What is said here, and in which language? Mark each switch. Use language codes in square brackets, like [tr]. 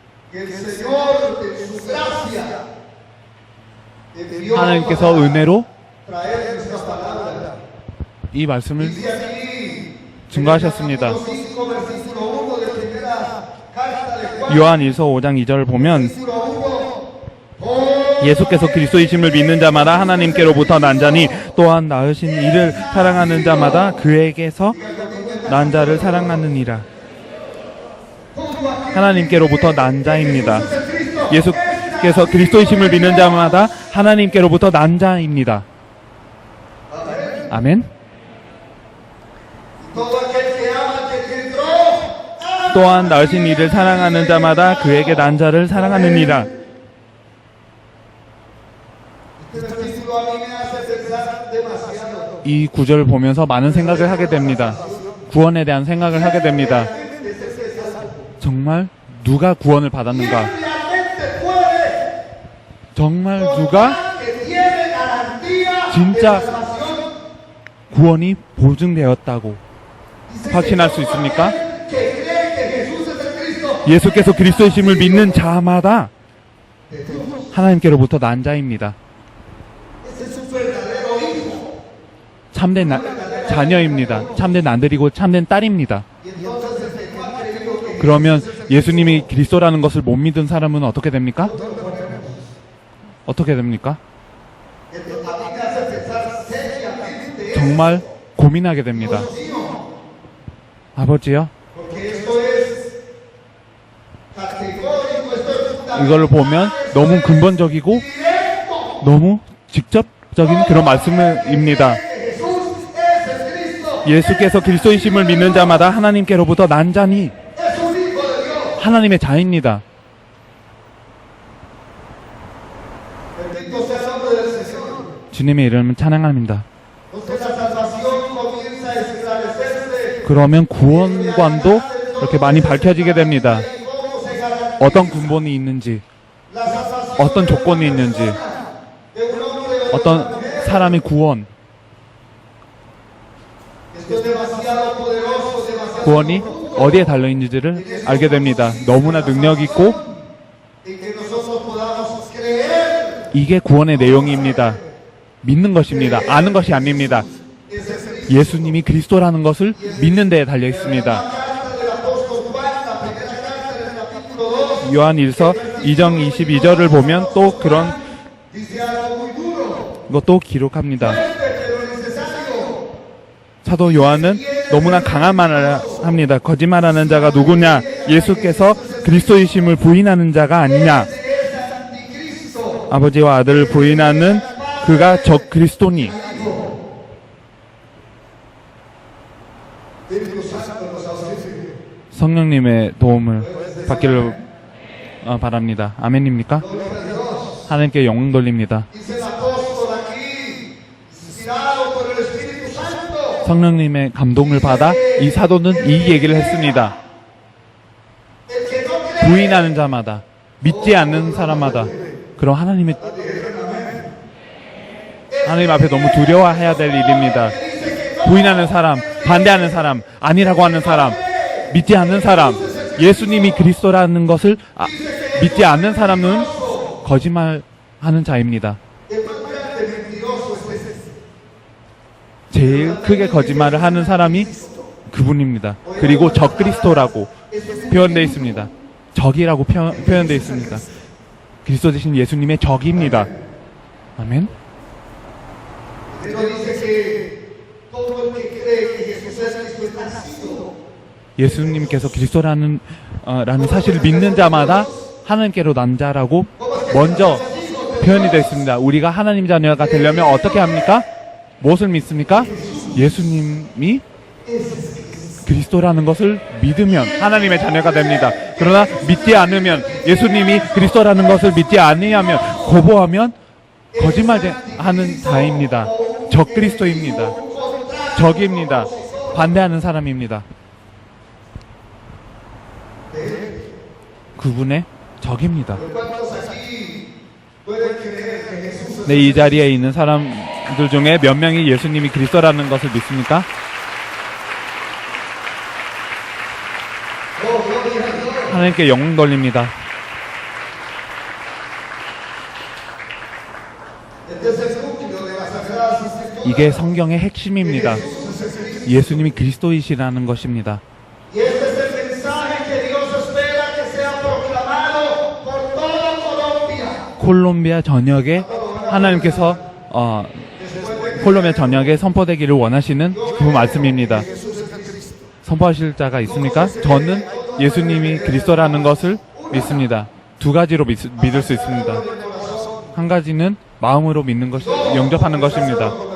[es] Que el Señor en su gracia envió [ko] 하나님께서 [es] para [ko] 은혜로 [es] traer nuestra palabra. [ko] 이 말씀을 [es] Dice aquí [ko] 증거하셨습니다. [es] 5, versículo 1 de primera carta de Juan, [ko] 요한일서 5장 2절을 보면 [es] versículo 1. [ko] 예수께서 그리스도이심을 믿는 자마다 하나님께로부터 난 자니 또한 낳으신 이를 사랑하는 자마다 그에게서 난 자를 사랑하느니라. 하나님께로부터 난 자입니다. 예수께서 그리스도이심을 믿는 자마다 하나님께로부터 난 자입니다. 아멘. [es] Todo aquel que ama al que entró, [ko] 또한 낳으신 이를 사랑하는 자마다 그에게 난 자를 사랑하느니라. [es] este versículo a mí me hace pensar demasiado. [ko] 이 구절을 보면서 많은 생각을 하게 됩니다. 구원에 대한 생각을 하게 됩니다. 정말 누가 구원을 받았는가? [es] Realmente puede [ko] 정말 누가 [es] que tiene garantía [ko] 진짜 [es] de salvación. [ko] 구원이 보증되었다고 확신할 수 있습니까? [es] Que cree que Jesús es el Cristo. [ko] 예수께서 그리스도이심을 믿는 자마다 하나님께로부터 난 자입니다. [es] Ese es un verdadero hijo. [ko] 참된 자녀입니다. 참된 아들이고 참된 딸입니다. [es] Y entonces el que no ha creído que [ko] 그러면 예수님이 그리스도라는 것을 못 믿은 사람은 어떻게 됩니까? 어떻게 됩니까? [es] a mí me hace pensar seriamente [ko] 정말 고민하게 됩니다. 아버지요, [es] porque esto es categórico, esto es fundamental. [ko] 이걸 보면 너무 근본적이고 너무 직접적인 그런 말씀입니다. [es] Jesús es el Cristo. [ko] 예수께서 그리스도이심을 믿는 자마다 하나님께로부터 난 자니 [es] Es un hijo de Dios. [ko] 하나님의 자입니다. [es] Bendito sea el nombre del Señor. [ko] 주님의 이름을 찬양합니다. [es] Entonces la salvación comienza a esclarecerse. [ko] 그러면 구원관도 이렇게 많이 밝혀지게 됩니다. [es] Cómo se garantiza [ko] 어떤 근본이 있는지, [es] la salvación [ko] 어떤 조건이 있는지, [es] de un hombre o de [ko] 어떤 사람의 구원, [es] Esto es demasiado poderoso, demasiado [ko] 구원이 어디에 달려있는지를 알게 됩니다. 너무나 능력 있고 [es] en que nosotros podamos creer [ko] 이게 구원의 내용입니다. 믿는 것입니다. 아는 것이 아닙니다. [es] es el Cristo. [ko] 예수님이 그리스도라는 것을 믿는 데에 달려 있습니다. [es] Carta del apóstol Juan, la primera carta del capítulo 2, [ko] 요한 1서 2장 22절을 보면 또 그런 [es] dice algo muy duro, [ko] 것도 기록합니다. [es] pero necesario. [ko] 사도 요한은 너무나 강한 말을 합니다. 거짓말하는 자가 누구냐? 예수께서 그리스도이심을 부인하는 자가 아니냐? [es] Es anticristo. [ko] 아버지와 아들을 부인하는 그가 적 그리스도니. [es] Espíritu Santo nos auxilie. [ko] 성령님의 도움을 받기를 바랍니다. 아멘입니까? 하나님께 영광 돌립니다. [es] Dice el apóstol aquí, inspirado por el Espíritu Santo. [ko] 성령님의 감동을 받아 이 사도는 이 얘기를 했습니다. [es] El que no cree [ko] 부인하는 자마다, 믿지 않는 사람마다, 그럼 하나님 앞에 너무 두려워해야 될 일입니다. 부인하는 사람, 반대하는 사람, 아니라고 하는 사람, 믿지 않는 사람, 예수님이 그리스도라는 것을 믿지 않는 사람은 거짓말하는 자입니다. [es] el más grande mentiroso es ese. [ko] 제일 크게 거짓말을 하는 사람이 그분입니다. 그리고 적 그리스도라고 표현되어 있습니다. 적이라고 표현되어 있습니다. 그리스도 대신 예수님의 적입니다. 아멘. [es] Pero dice que todo el que cree que Jesús es Cristo es nacido. [ko] 예수님께서 그리스도라는 라는 사실을 믿는 자마다 하나님께로 난 자라고 먼저 표현이 되어 있습니다. 우리가 하나님 자녀가 되려면 어떻게 합니까? 무엇을 믿습니까? 예수님이 그리스도라는 것을 믿으면 하나님의 자녀가 됩니다. 그러나 믿지 않으면, 예수님이 그리스도라는 것을 믿지 아니하면, 거부하면 거짓말하는 자입니다. 적 그리스도입니다. 적입니다. 반대하는 사람입니다. 그분의 적입니다. [es] ¿Cuántos aquí pueden creer que Jesús es [ko] 네, 이 자리에 있는 사람들 중에 몇 명이 예수님이 그리스도라는 것을 믿습니까? 하나님께 영광 돌립니다. [es] Este es el núcleo de las Sagradas Escrituras. [ko] 이게 성경의 핵심입니다. [es] Jesús es el Cristo. [ko] 예수님이 그리스도이시라는 것입니다. [es] Y este es el mensaje que Dios espera que sea proclamado por toda Colombia. [ko] 콜롬비아 전역에 하나님께서 콜롬비아 전역에 선포되기를 원하시는 그 말씀입니다. 선포하실 자가 있습니까? 저는 예수님이 그리스도라는 것을 믿습니다. 두 가지로 믿을 수 있습니다. 한 가지는 마음으로 믿는 것, 영접하는 것입니다.